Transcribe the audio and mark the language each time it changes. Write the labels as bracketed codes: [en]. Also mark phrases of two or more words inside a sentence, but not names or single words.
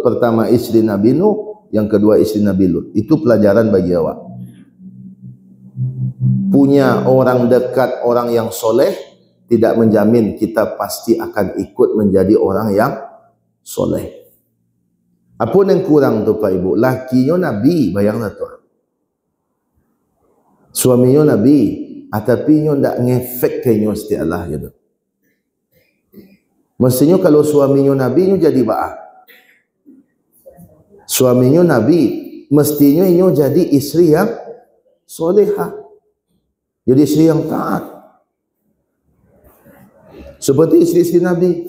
[id] Pertama istri Nabi Nuh, yang kedua istri Nabi Lut. Itu pelajaran bagi awak. Punya orang dekat, orang yang soleh, tidak menjamin kita pasti akan ikut menjadi orang yang soleh. Apa yang kurang tu Pak Ibu? [min] Lakinya Nabi, bayanglah tu. Suaminya Nabi, tapi nyo ndak ngefek ke nyo istilah gitu. Mestinya kalau suaminya Nabi nyo jadi ba'a. [id] Suaminya Nabi, mestinya nyo jadi istri yang solehah. Jadi istri yang taat. Seperti istri-istri Nabi.